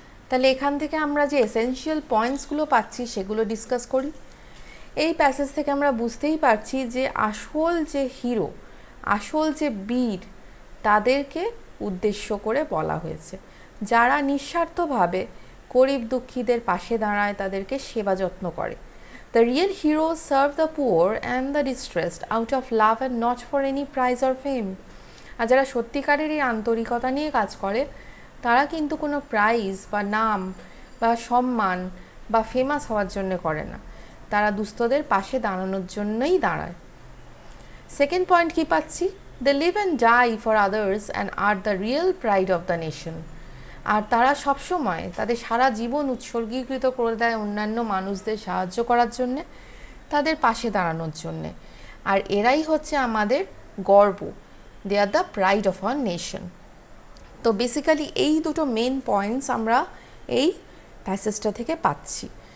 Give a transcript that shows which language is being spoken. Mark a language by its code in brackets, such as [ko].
[bn] তাহলে এখান থেকে আমরা যে এসেনশিয়াল পয়েন্টসগুলো পাচ্ছি সেগুলো ডিসকাস করি। এই প্যাসেজ থেকে আমরা বুঝতেই পারছি যে আসল যে হিরো, আসল যে বীর, তাদেরকে উদ্দেশ্য করে বলা হয়েছে, যারা নিঃস্বার্থভাবে গরিব দুঃখীদের পাশে দাঁড়ায়, তাদেরকে সেবা যত্ন করে। [en] The real heroes serve the poor and the distressed out of love and not for any prize or fame. [bn] আর যারা সত্যিকারের এই আন্তরিকতা নিয়ে কাজ করে, তারা কিন্তু কোনো প্রাইজ বা নাম বা সম্মান বা ফেমাস হওয়ার জন্য করে না, তারা দুস্থদের পাশে দাঁড়ানোর জন্যই দাঁড়ায়। সেকেন্ড পয়েন্ট কি পাচ্ছি? [en] They live and die for others and are the real pride of the nation. [bn] আর তারা সবসময় তাদের সারা জীবন উৎসর্গীকৃত করে দেয় অন্যান্য মানুষদের সাহায্য করার জন্যে, তাদের পাশে দাঁড়ানোর জন্যে। আর এরাই হচ্ছে আমাদের গর্ব। [en] They are the pride of our nation. [bn] তো বেসিক্যালি এই দুটো মেন পয়েন্টস আমরা এই প্যাসেজটা থেকে পাচ্ছি।